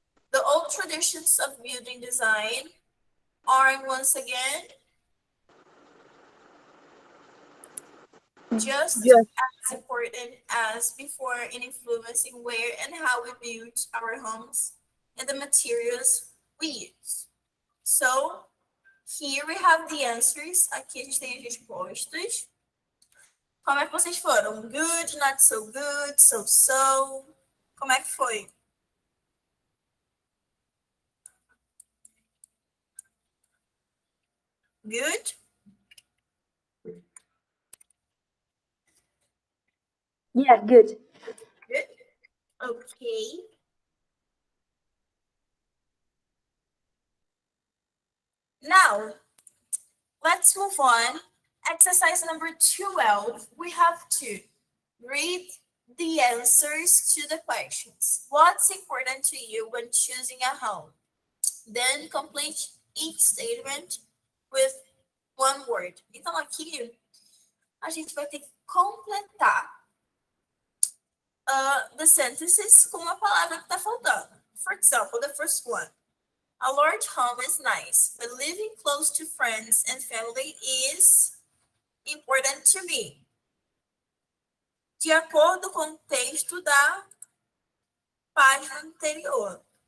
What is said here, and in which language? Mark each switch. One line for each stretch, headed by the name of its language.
English: The old traditions of building design are once again just Just. as important as before in influencing where and how we build our homes and the materials we use. So, here we have the answers.
Portuguese: Aqui a gente tem as respostas. Como é que vocês foram?
English: Good, not so good, so.
Portuguese: Como é que foi?
English: Good? Yeah, good. Good? Okay. Now, let's move on. Exercise number 12. We have to read the answers to the questions. What's important to you when choosing a home? Then complete each statement with one word.
Portuguese: Então, aqui, a gente vai ter que completar
English: the sentences
Portuguese: com uma palavra que está faltando.
English: For example, the first one. A large home is nice, but living close to friends and family is important to me.
Portuguese: De acordo com o texto da página anterior.